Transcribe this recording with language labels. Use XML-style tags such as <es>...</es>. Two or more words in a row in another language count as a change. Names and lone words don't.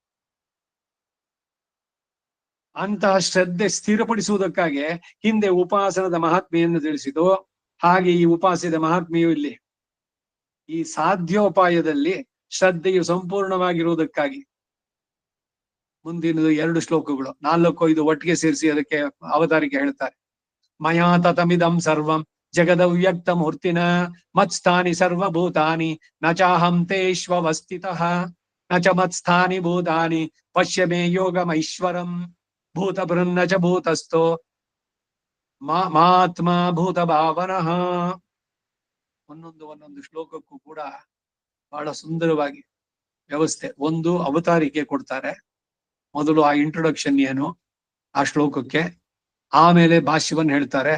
<kn>ಅಂತಹ ಶ್ರದ್ಧೆ ಸ್ಥಿರಪಡಿಸುವುದಕ್ಕಾಗಿ ಹಿಂದೆ ಉಪಾಸನದ ಮಹಾತ್ಮೆಯನ್ನು ತಿಳಿಸಿತು. ಹಾಗೆ ಈ ಉಪಾಸದ ಮಹಾತ್ಮೆಯು ಇಲ್ಲಿ ಈ ಸಾಧ್ಯೋಪಾಯದಲ್ಲಿ ಶ್ರದ್ಧೆಯು ಸಂಪೂರ್ಣವಾಗಿರುವುದಕ್ಕಾಗಿ ಮುಂದಿನ 2 ಶ್ಲೋಕಗಳು 4-5 ಒಟ್ಟಿಗೆ ಸೇರಿಸಿ ಅದಕ್ಕೆ ಅವತಾರಿಕೆ ಹೇಳ್ತಾರೆ.</kn> <sa>ಮಯಾ ತತಮಿದಂ ಸರ್ವಂ ಜಗದವ್ಯಕ್ತ ಮೂರ್ತಿನ ಮತ್ಸ್ಥಾನಿ ಸರ್ವಭೂತಾನಿ ನ ಚಾಹಂ ತೇಷ್ವವಸ್ಥಿತಃ ನ ಚ ಮತ್ಸ್ಥಾನಿ ಭೂತಾನಿ ಪಶ್ಯ ಮೇ ಯೋಗಮೈಶ್ವರಂ ಭೂತ ಬೃನ್ನ ಚ ಭೂತಸ್ಥೋ ಮಾತ್ಮ ಭೂತ ಭಾವನಃ.</sa> <kn>ಒಂದೊಂದು ಶ್ಲೋಕಕ್ಕೂ ಕೂಡ ಬಹಳ ಸುಂದರವಾಗಿ ವ್ಯವಸ್ಥೆ. ಒಂದು ಅವತಾರಿಕೆ ಕೊಡ್ತಾರೆ, ಮೊದಲು ಆ ಇಂಟ್ರೊಡಕ್ಷನ್ ಏನು ಆ ಶ್ಲೋಕಕ್ಕೆ, ಆಮೇಲೆ ಭಾಷ್ಯವನ್ನು ಹೇಳ್ತಾರೆ.</kn>